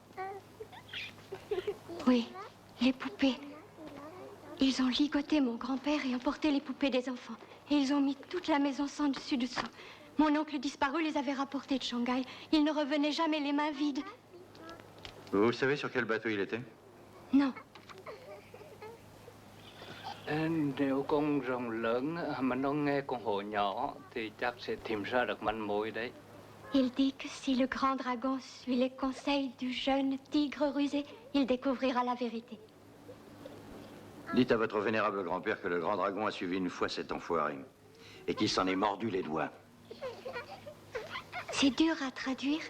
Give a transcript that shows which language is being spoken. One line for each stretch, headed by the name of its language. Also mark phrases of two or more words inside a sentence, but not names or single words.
French: Oui, les poupées. Ils ont ligoté mon grand-père et emporté les poupées des enfants. Et ils ont mis toute la maison sans dessus-dessous. Mon oncle disparu les avait rapportés de Shanghai. Il ne revenait jamais les mains vides. Vous savez sur quel bateau il était? Non.
Vietnamese: Nếu con rồng lớn mà nó nghe con hổ nhỏ thì chắc sẽ tìm ra được manh mối đấy.
French: Il dit que si le grand dragon suit les conseils du jeune tigre rusé, il découvrira la vérité. Dites à votre vénérable grand-père que le grand dragon a suivi une fois cet enfoiré. Et qu'il s'en est mordu les doigts. C'est dur à traduire.